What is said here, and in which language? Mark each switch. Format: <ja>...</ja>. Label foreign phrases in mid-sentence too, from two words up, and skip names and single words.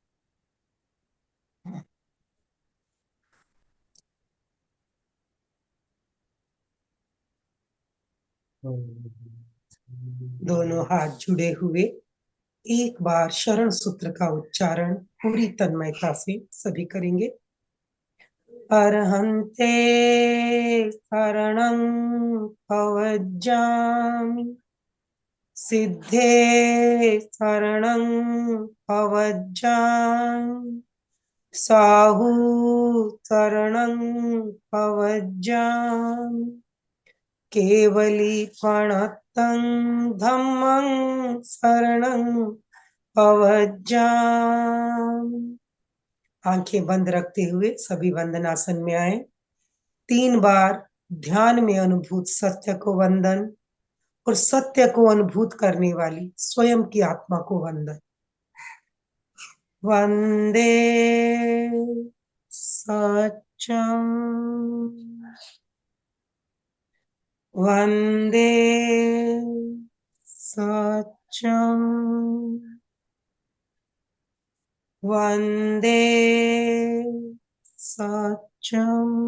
<hi>दोनों हाथ जुड़े हुए एक बार शरण सूत्र का उच्चारण पूरी तन्मयता से सभी करेंगे।</hi> <pra>अर्हन्ते शरणं पवज्जामि, सिद्धे शरणं पवज्जामि, साहु शरणं पवज्जामि, केवलीपणतं धम्मं शरणं पवज्जामि।</pra> <hi>आंखें बंद रखते हुए सभी वंदनासन में आए। 3 बार ध्यान में अनुभूत सत्य को वंदन और सत्य को अनुभूत करने वाली स्वयं की आत्मा को वंदन।</hi> <sa>वंदे सत्यम, वंदे सत्यम, वंदे सत्यम।</sa>